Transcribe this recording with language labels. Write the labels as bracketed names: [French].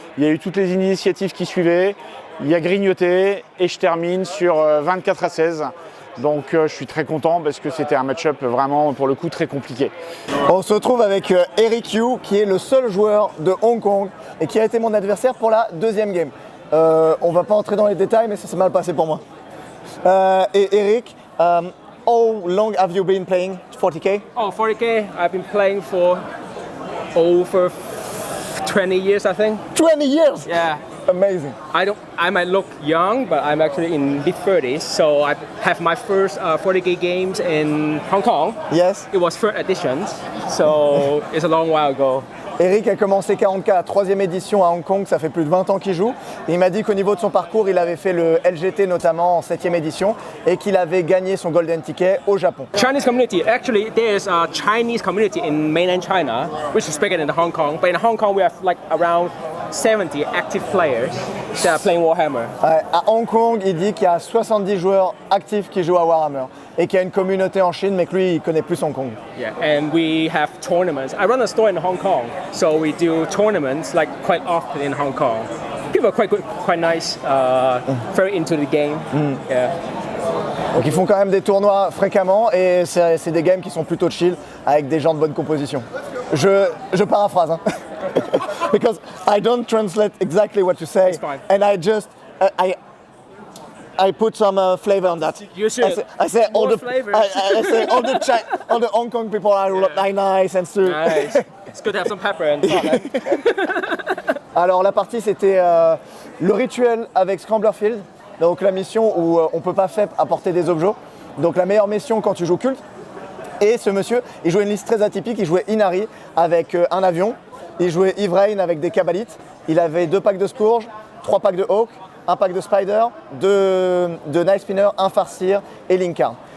[French] Il y a eu toutes les initiatives qui suivaient, il y a grignoté et je termine sur 24-16. Donc je suis très content parce que c'était un match-up vraiment pour le coup très compliqué. On se retrouve avec Eric Yu qui est le seul joueur de Hong Kong et qui a été mon adversaire pour la deuxième game. On va pas entrer dans les détails mais ça s'est mal passé pour moi. [English] Et Eric, how long have you been playing 40K? Oh, 40K, I've been playing for over 20 years, I think. 20 years? Yeah. Amazing. I might look young, but I'm actually in mid-30s. So I have my first 40K games in Hong Kong. Yes. It was third edition, so it's a long while ago. [French] Eric a commencé 40K à 3e édition à Hong Kong, ça fait plus de 20 ans qu'il joue. Et il m'a dit qu'au niveau de son parcours, il avait fait le LGT notamment en 7e édition et qu'il avait gagné son Golden Ticket au Japon. [English] Chinese community, actually there is a Chinese community in mainland China, which is bigger than Hong Kong. But in Hong Kong we have like around 70 active players that are playing Warhammer. À Hong Kong, il dit qu'il y a 70 joueurs actifs qui jouent à Warhammer et qu'il y a une communauté en Chine, mais que lui, il connaît plus Hong Kong. Yeah, and we have tournaments. I run a store in Hong Kong, so we do tournaments like quite often in Hong Kong. People are quite good, quite nice, very into the game. Yeah. [French] Donc ils font quand même des tournois fréquemment et c'est des games qui sont plutôt chill avec des gens de bonne composition. Je paraphrase, hein. [English] Because I don't translate exactly what you say, and I just I put some flavor on that. You should. I say all the flavor. I say all the Hong Kong people are nice and stuff. Nice. It's good to have some pepper and salt. [French] Alors la partie c'était le rituel avec Scrambler Field, donc la mission où on peut pas faire apporter des objets. Donc la meilleure mission quand tu joues culte. Et ce monsieur, il jouait une liste très atypique, il jouait Inari avec un avion, il jouait Ivrain avec des Kabalites, il avait 2 packs de Scourge, 3 packs de Hawk, 1 pack de Spider, 2 Night Spinner, 1 Farseer et Linkarn.